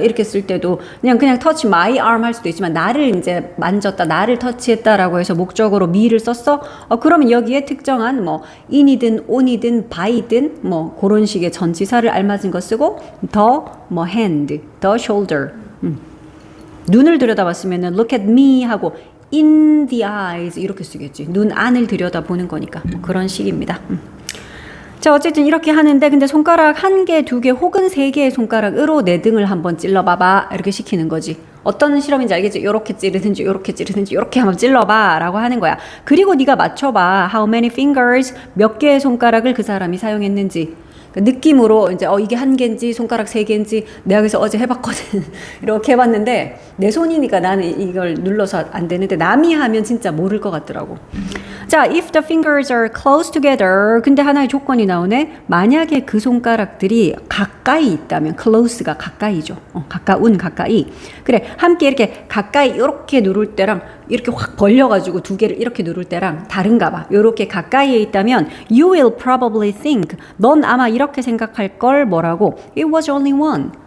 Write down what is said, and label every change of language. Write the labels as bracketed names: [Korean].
[Korean] 이렇게 쓸 때도 그냥 [English] touch my arm [Korean] 할 수도 있지만 나를 이제 만졌다, 나를 터치했다라고 해서 목적으로 me를 썼어. 그러면 여기에 특정한 뭐 in이든 on이든 by든 뭐 그런 식의 전치사를 알맞은 거 쓰고 the 뭐 hand, the shoulder. 눈을 들여다봤으면은 [English] look at me [Korean] 하고 [English] in the eyes [Korean] 이렇게 쓰겠지. 눈 안을 들여다보는 거니까 뭐 그런 식입니다. 자, 어쨌든 이렇게 하는데 근데 손가락 1개, 2개 혹은 3개의 손가락으로 내 등을 한번 찔러봐봐 이렇게 시키는 거지. 어떤 실험인지 알겠지? 요렇게 찌르든지 요렇게 찌르든지 요렇게 한번 찔러봐 라고 하는 거야. 그리고 네가 맞춰봐. [English] How many fingers, [Korean] 몇 개의 손가락을 그 사람이 사용했는지. 느낌으로 이제 이게 1개인지 손가락 3개인지 내가 그래서 어제 해봤거든. 이렇게 해봤는데 내 손이니까 나는 이걸 눌러서 안 되는데 남이 하면 진짜 모를 것 같더라고. [English] 자, if the fingers are close together. [Korean] 근데 하나의 조건이 나오네. 만약에 그 손가락들이 가까이 있다면 close가 가까이죠. 가까이. 그래, 함께 이렇게 가까이 이렇게 누를 때랑 이렇게 확 벌려가지고 두 개를 이렇게 누를 때랑 다른가 봐. 요렇게 가까이에 있다면 [English] you will probably think [Korean] 넌 아마 이렇게 생각할 걸 뭐라고 [English] it was only one.